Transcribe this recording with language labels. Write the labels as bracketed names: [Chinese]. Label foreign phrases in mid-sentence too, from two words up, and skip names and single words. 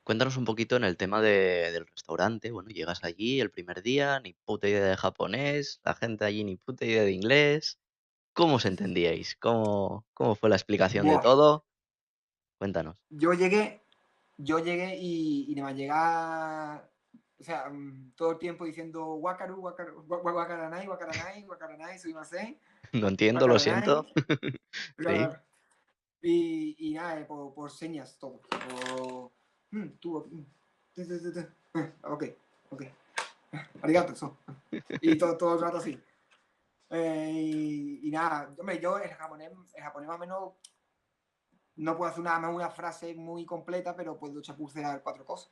[Spanish] Cuéntanos un poquito en el tema del restaurante. Bueno, llegas allí el primer día, ni puta idea de japonés, la gente allí ni puta idea de inglés. ¿Cómo os entendíais? ¿Cómo fue la explicación de Buah, todo? Cuéntanos. yo llegué, y nada más llegar, o sea, todo el tiempo diciendo [Japanese] わかる、わかる、わからない、わからない、わからない、すみません, [Spanish] No entiendo, lo siento. wakaranai, Sí, claro. Y nada, por señas todo. Por, tú, ok, ok, arigato, eso. Y todo el rato así. Y nada, hombre, yo el japonés más o menos no puedo hacer una frase muy completa, pero puedo chapucear 4 cosas.